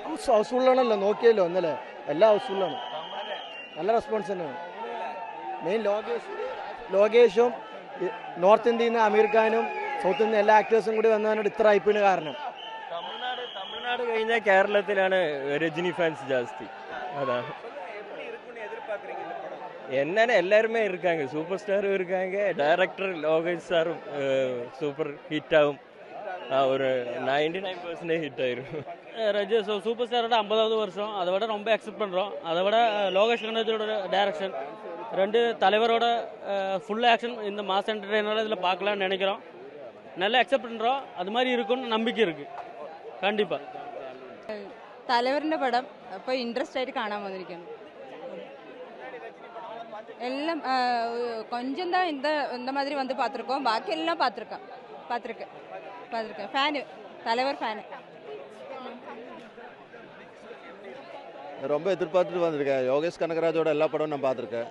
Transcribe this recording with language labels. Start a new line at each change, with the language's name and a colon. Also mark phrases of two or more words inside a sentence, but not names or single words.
Malayalam: ഹൗസ്ഫുള്ളാണല്ലോ, നോക്കിയല്ലോ ഇന്നലെ എല്ലാ ഹൗസ്ഫുള്ളാണ്. നല്ല റെസ്പോൺസ് തന്നെയാണ്. മെയിൻ ലോകേഷും നോർത്ത് ഇന്ത്യയിൽ നിന്ന് അമീർ ഖാനും സൗത്ത് ഇന്ത്യൻ എല്ലാ ആക്ടേഴ്സും കൂടി വന്നതിനോട് ഇത്ര ഐ.പി.എൽ കാരണം. തമിഴ്നാട് കഴിഞ്ഞാൽ കേരളത്തിലാണ് രജനി ഫാൻസ് ജാസ്തി.
Tamil: அதான் என்னன்னு எல்லாருமே இருக்காங்க, சூப்பர் ஸ்டாரும் இருக்காங்க, டைரக்டர் லோகேஷ் சாரும்
English: super hit
Tamil: ஆகும். ஒரு 99% ஹிட் ஆயிரும். சூப்பர் ஸ்டாரோட 50வது வருஷம், அதை விட ரொம்ப எக்ஸெப்ட் பண்ணுறோம். அதை விட லோகேஷ் கனகராஜோட டைரக்ஷன், ரெண்டு தலைவரோட
English: full action
Tamil: இந்த
English: mass entertainer
Tamil: இதில் பார்க்கலான்னு நினைக்கிறோம். நல்லா எக்ஸெப்ட் பண்ணுறோம். அது மாதிரி இருக்குன்னு நம்பிக்கை இருக்குது கண்டிப்பாக.
Malayalam: தலைவரிൻ്റെ പടം അപ്പോൾ ഇൻട്രസ്റ്റ് ആയിട്ട് കാണാൻ വന്നിരിക്കുന്നു.
Tamil: எல்லாம் கொஞ்சம் தான் இந்த மாதிரி வந்து பார்த்துருக்கோம். பாக்கி எல்லாம் பார்த்துருக்கேன். ஃபேனு, தலைவர் ஃபேனு. ரொம்ப எதிர்பார்த்துட்டு வந்திருக்கேன். யோகேஷ் கனகராஜோட எல்லா படமும் நான் பார்த்துருக்கேன்.